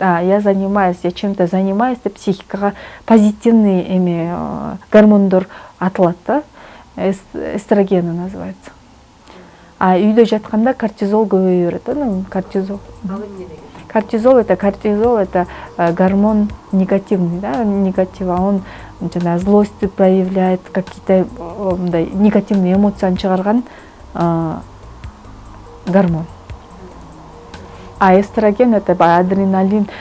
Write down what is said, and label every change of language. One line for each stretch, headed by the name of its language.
Russian: Я занимаюсь, я чем-то занимаюсь
Kyrgyz: деп психикага позитивный гормондор атылат да.
Russian: Эстрогены называется.
Kyrgyz: Үйдө жатканда кортизол көбөйө берет да, кортизол.
Russian: Кортизол это гормон негативный, да, негатив, он злость проявляет, какие-то негативные эмоции чыгарган гормон. Эстроген это адреналин.